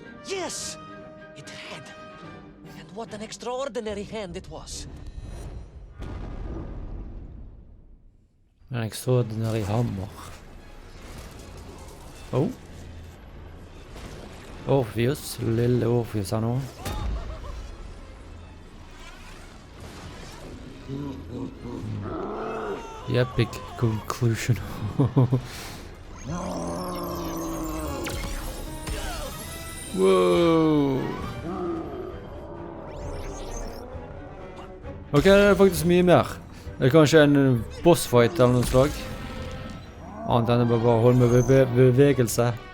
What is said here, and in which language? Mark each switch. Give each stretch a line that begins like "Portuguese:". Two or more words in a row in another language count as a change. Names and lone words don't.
English: Yes, it had. And what an extraordinary hand it was. En extraordinary hammer. Oh. Orpheus,
Norwegian: lille Orpheus her nå.
English: The epic conclusion. Wow.
Norwegian: Ok, det er faktisk mye mer. Det er kanskje en bossfight eller noe slag. Annet enn bare å holde med bevegelse.